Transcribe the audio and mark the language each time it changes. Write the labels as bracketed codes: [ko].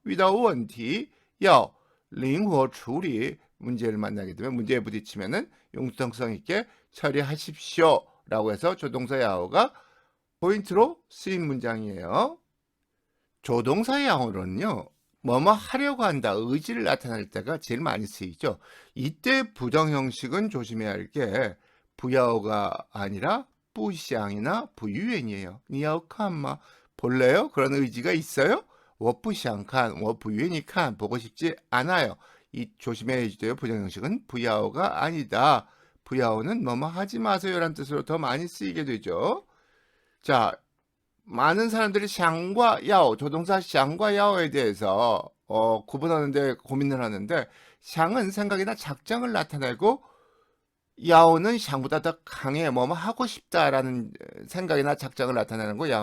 [ko] without 问题, 야오, 링호, 处理, 문제를 만나게 되면 문제에 부딪히면은 융통성 있게 처리하십시오 라고 해서 조동사 야오가 포인트로 쓰인 문장이에요. 조동사 야오는요, 뭐뭐 하려고 한다, 의지를 나타낼 때가 제일 많이 쓰이죠. 이때 부정 형식은 조심해야 할 게 부야오가 아니라 부샹이나 부유엔이에요. 니야오칸마 볼래요? 그런 의지가 있어요? [zh] 我不想看,我不愿意看, [ko] 보고 싶지 않아요. 이 조심해야 돼요. 부정 형식은 부야오가 아니다. 부야오는 뭐뭐 하지 마세요라는 뜻으로 더 많이 쓰이게 되죠. 자, 많은 사람들이 샹과 야오, 조동사 샹과 야오에 대해서 구분하는데 고민을 하는데, 샹은 생각이나 작정을 나타내고 야오는 샹보다 더 강해, 뭐뭐 하고 싶다라는 생각이나 작정을 나타내는 거.